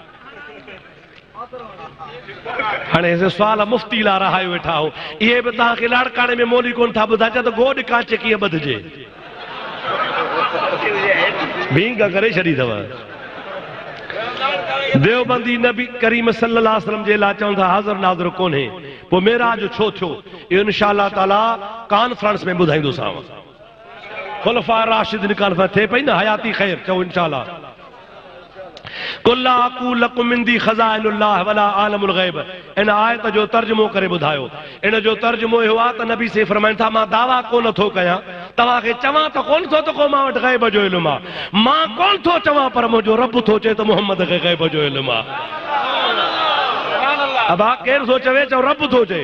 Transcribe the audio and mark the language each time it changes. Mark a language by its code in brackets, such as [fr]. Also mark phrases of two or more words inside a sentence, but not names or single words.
[sd] हाणे सुवाल मुफ़्ती लाइ रहायो वेठा हो इहे बि तव्हांखे लाड़काणे में मोली कोन था ॿुधाइनि त गोॾ कांच कीअं ॿधजे भींग करे छड़ी अथव। देवबंदी नबी करीम [ar] صلى الله عليه وسلم [sd] जे लाइ चवनि था हाज़िर नाज़िर कोन्हे, पोइ मेराज छो थियो इहो इंशाअल्लाह ताला कॉन्फ्रेंस में ॿुधाईंदोसांव। खुलफा राशिदीन कॉन्फ्रेंस थिए पई न, हयाती ख़ैर चओ इंशाअल्लाह। [ar] قل لا أقول لكم عندي خزائن الله ولا أعلم الغيب, [sd] इन आयत जो तर्जुमो करे ॿुधायो। इन जो तर्जुमो इहो आहे त नबी से फरमाइनि था मां दावा कोन थो कयां, तव्हांखे चवां त कोन थो त को मां वटि ग़ैब जो इल्मु आहे, मां कोन थो चवां पर मुंहिंजो रब थो चए त मुहम्मद खे ग़ैब जो इल्मु आहे। अबा केरु थो चवे, चओ रब थो चए।